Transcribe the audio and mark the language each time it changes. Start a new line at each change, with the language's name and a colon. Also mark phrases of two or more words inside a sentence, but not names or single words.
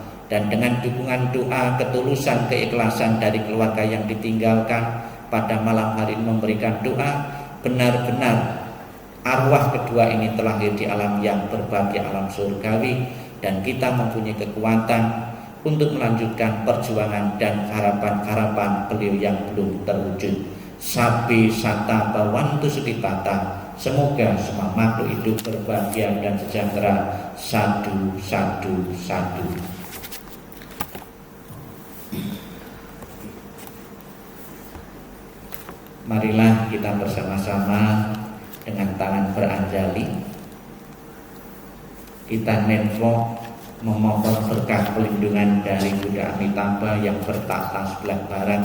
Indonesian: Dan dengan dukungan doa, ketulusan, keikhlasan dari keluarga yang ditinggalkan pada malam hari ini memberikan doa, benar-benar arwah kedua ini terlahir di alam yang berbahagia, alam surgawi, dan kita mempunyai kekuatan untuk melanjutkan perjuangan dan harapan-harapan beliau yang belum terwujud.
Pali: Sabi sata bawantu sukitata.
Indonesian: Semoga semua makhluk hidup berbahagia dan sejahtera.
Pali: Sadu, sadu, sadu.
Indonesian: Marilah kita bersama-sama dengan tangan beranjali kita nenvok memohon berkah pelindungan dari Buddha Amitabha yang bertahta sebelah barat.